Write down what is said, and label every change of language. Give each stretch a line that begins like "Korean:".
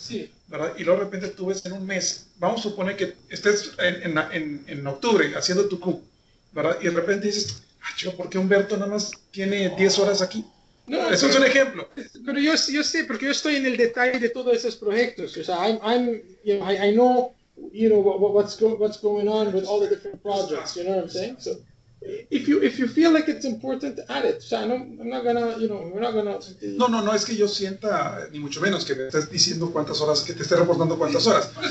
Spanish: sí, ¿verdad? Y luego de repente tú ves en un mes, vamos a suponer que estés en octubre haciendo tu Q, ¿verdad? Y de repente dices, chico, ¿por qué Humberto nada más tiene 10 horas aquí? No, eso es un ejemplo. Pero yo sé, porque yo estoy en el detalle de todos esos proyectos. O sea,
English: I know, what's going on with all the different projects. You know what I'm saying? So, if you feel like it's important, add it.
Spanish: O sea,
English: I'm not gonna, we're not gonna.
Spanish: No, es que yo sienta, ni mucho menos, que me estés diciendo cuántas horas, que te esté reportando cuántas horas.